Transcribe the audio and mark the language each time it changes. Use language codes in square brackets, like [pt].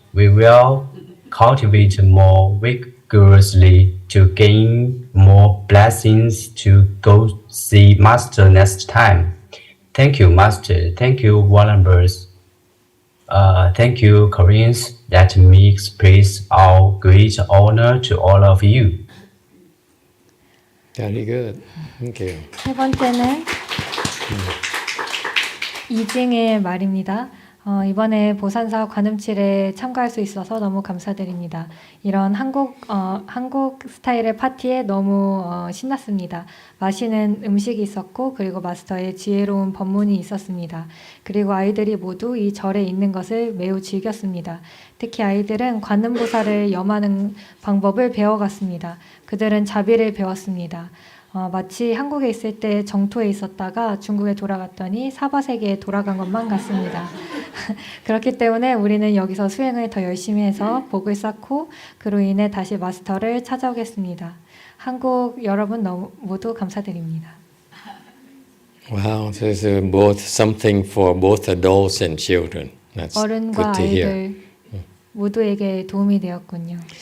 [en] We will cultivate more vigorously to gain more blessings to go see Master next time. Thank you, Master. Thank you, Wallenbergs. Thank you, Koreans. Let me express our great honor to all of you. Very good. Thank you. [ko] 세 번째는 이징의 말입니다. 이번에 보산사 관음칠에 참가할 수 있어서 너무 감사드립니다. 이런 한국 스타일의 파티에 너무 신났습니다. 맛있는 음식이 있었고 그리고 마스터의 지혜로운 법문이 있었습니다. 그리고 아이들이 모두 이 절에 있는 것을 매우 즐겼습니다. 특히 아이들은 관음보살을 염하는 방법을 배워갔습니다. 그들은 자비를 배웠습니다. 마치 한국에 있을 때 정토에 있었다가 중국에 돌아갔더니 사바세계에 돌아간 것만 같습니다. 그렇기 때문에 우리는 여기서 수행을 더 열심히 해서 복을 쌓고 그로 인해 다시 마스터를 찾아오겠습니다. 한국 여러분 모두 감사드립니다. [en] Wow, this is both something for both adults and children. That's [ko] 어른과 [en] good to hear. [ko] 아이들 모두에게 도움이 되었군요.